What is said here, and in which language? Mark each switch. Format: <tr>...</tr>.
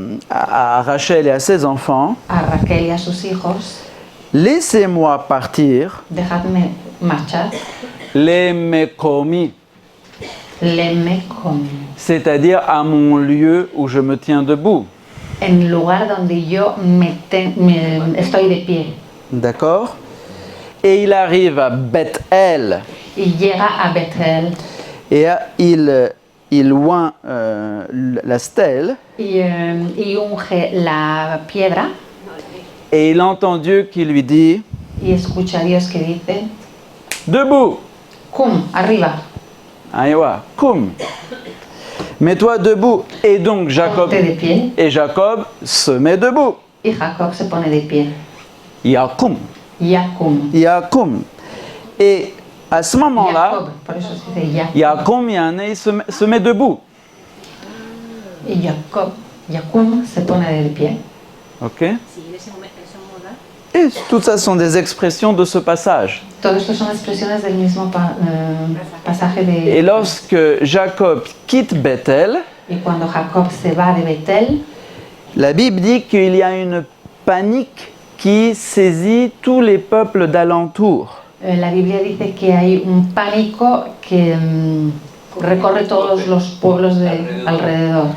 <fr>à Rachel et à ses enfants,</fr> <es>a Raquel y a sus hijos,</es> <fr>laissez-moi partir,</fr> <es>dejadme marchar,</es> <fr>les mekomi,</fr> <es>leme con,</es> <fr>c'est-à-dire à mon lieu où je me tiens debout.</fr> <es>en lugar donde yo estoy de pie.</es> <fr>D'accord? Et il arrive à Beth-El</fr> <es>Y llega a Bethel</es> <fr>et il oint la stèle</fr> <es>y unge la piedra</es> <fr>et il entend Dieu qui lui dit</fr> <es>y escucha a Dios que dice,</es> <fr>debout,</fr> <es>cum, arriba,</es> <fr>Aïwa, cum, mets-toi debout. Et donc</fr> <es>ponte de pie.</es> <fr>Jacob se met debout.</fr> <es>Y Jacob se pone de pie.</es> <fr>Yakum,</fr> <es>Yacum.</es> <fr>Yakum. Et à ce moment-là,</fr> <es>Jacob, por eso se dice Jacob.</es> <fr>Yakum Yané se met debout.</fr> <es>Y Jacob, Yacum se pone de pie.</es> <fr>Ok? Et tout ça sont des expressions de ce passage.</fr> <es>Todo esto son expresiones del mismo pasaje de...</es> <fr>Et lorsque Jacob quitte Bethel,</fr> <es>Y cuando Jacob se va de Betel,</es> <fr>la Bible dit qu'il y a une panique qui saisit tous les peuples d'alentour.</fr> <es>la Biblia dice que hay un pánico que recorre todos los pueblos de alrededor.</es>